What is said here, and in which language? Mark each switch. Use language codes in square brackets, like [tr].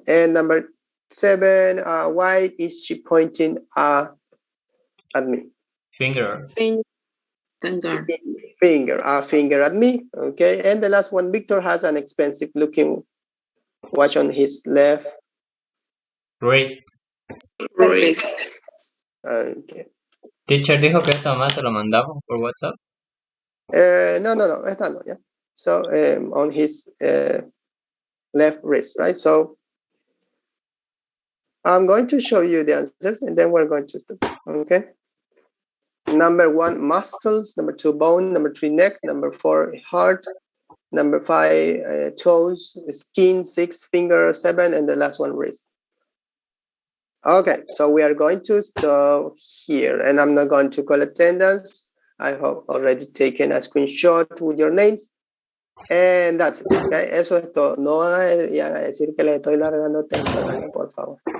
[en] And number 7, why is she pointing at me? Finger. Finger at me. Okay, and the last one, Victor has an expensive looking watch on his left wrist. Okay. [es] Teacher dijo que esta más se lo mandamos por WhatsApp. No, esta no, yeah. [en] So on his left wrist, right? So I'm going to show you the answers, and then we're going to, okay? Number 1, muscles. Number 2, bone. Number 3, neck. Number 4, heart. Number 5, toes. Skin. 6, finger. 7, and the last one, wrist. Okay, so we are going to stop here, and I'm not going to call attendance. I have already taken a screenshot with your names, and that's it. [es] Okay, eso es todo. No vayan a decir que le estoy largando temprano, por favor.